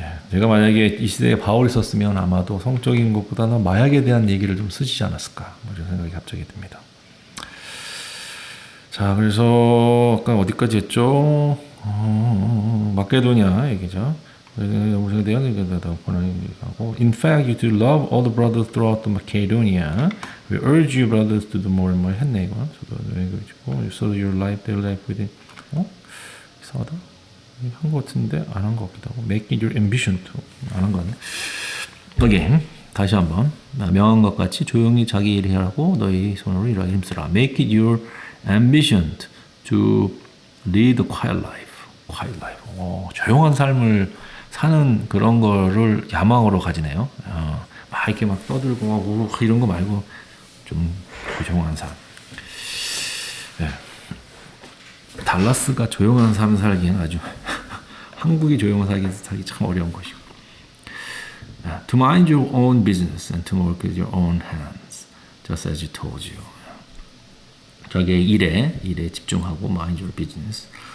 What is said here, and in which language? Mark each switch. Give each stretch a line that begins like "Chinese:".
Korean: 제가 만약에 이 시대에 바울이 썼으면 아마도 성적인 것보다는 마약에 대한 얘기를 좀 쓰시지 않았을까 뭐 이런 생각이 갑자기 듭니다. 자, 그래서 아까 어디까지 했죠? 마케도니아 얘기죠. 영성에 대한 얘기하고
English: In fact, you do love all the brothers throughout the Macedonia. We urge you brothers to do more and more.
Korean: 했네 이거.
English: So your life, their life within.
Korean: 이상하다. 한 것 같은데 안 한 것 같기도 하고.
English: Make it your ambition to.
Korean: 안 한 거 같네. Again, 다시 한번 명한 것 같이 조용히 자기 일을 하고 너희 손으로 일하기 힘쓰라.
English: Make it your ambition to lead a quiet life. Quiet life.
Korean: 조용한 삶을 사는 그런 거를 야망으로 가지네요. 막 이렇게 막 떠들고 막 우르르 이런 거 말고 좀 조용한 삶. 네. 달라스가 조용한 삶 살기는 아주 한국이 조용한 살기 참 어려운 것이고.
English: To mind your own business and to work with your own hands, just as you told you.
Korean: 자기의 일에 집중하고
English: mind your business.